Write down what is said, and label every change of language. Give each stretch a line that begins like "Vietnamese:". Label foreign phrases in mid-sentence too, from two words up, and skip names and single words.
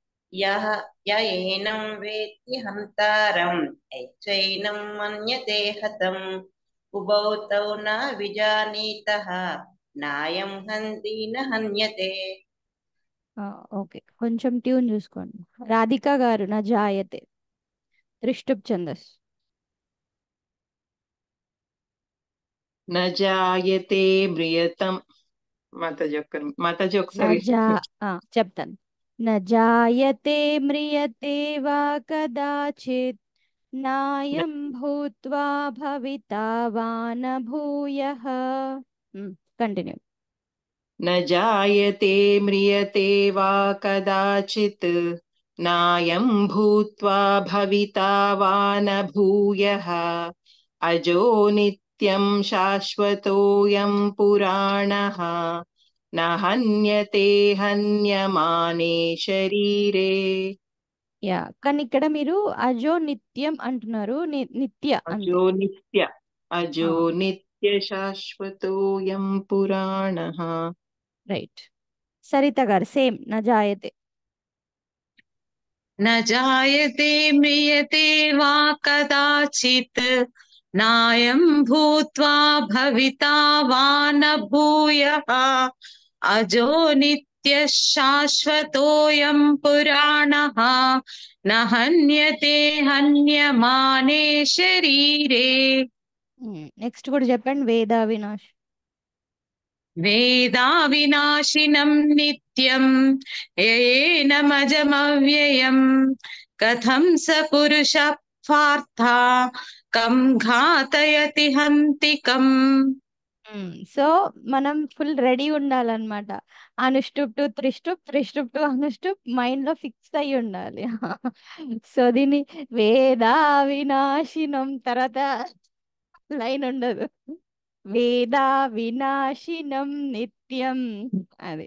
Sanskrit: यः य एनं वेत्ति हन्तारं यच्चैनं मन्यते हतम् उभौ तौ न विजानीतः नायं हन्ति न हन्यते
Telugu: ఓకే, కొంచెం ట్యూన్ చూసుకోండి. రాధిక గారు
Sanskrit: न जायते
Telugu: త్రిష్టుప్ ఛందస్.
Sanskrit: न जायते म्रियतं माताजी నా
Telugu: ఒకసారి చెప్తాను.
Sanskrit: न जायते म्रियते वा कदाचित् नायं भूत्वा भविता वा न भूयः.
Telugu: కంటిన్యూ.
Sanskrit: न जायते म्रियते वा कदाचित् नायं भूत्वा भविता वा न भूयः अजो नित्यं शाश्वतोऽयं पुराणः न हन्यते हन्यमाने शरीरे.
Telugu: యా, కానీ ఇక్కడ మీరు
Sanskrit: अजो नित्यं
Telugu: అంటున్నారు. నిత్య అంతే.
Sanskrit: अजो नित्य शाश्वतोऽयं पुराणः.
Telugu: రైట్. సరిత గారు సేమ్
Sanskrit: न जायते. न जायते म्रियते वा कदाचित् नायं भूत्वा भविता वा न भूयः अजो नित्यः शाश्वतोऽयं पुराणः न हन्यते हन्यमाने शरीरे.
Telugu: నెక్స్ట్ కూడా చెప్పండి.
Sanskrit: वेद विनाश्. वेदाविनाशिनं नित्यं येनमजमव्ययं कथं स पुरुषः पार्था कं घातयति हन्तिकम्.
Telugu: సో మనం
English: full ready
Telugu: ఉండాలన్నమాట. అనుష్టుప్ టు త్రిష్టుప్, త్రిష్టుప్ టు అనుష్టుప్ మైండ్ లో ఫిక్స్ అయి ఉండాలి. సో దీన్ని
Sanskrit: वेद विनाशिनं
Telugu: తర్వాత లైన్ ఉండదు.
Sanskrit: वेद विनाशिनं नित्यं అది.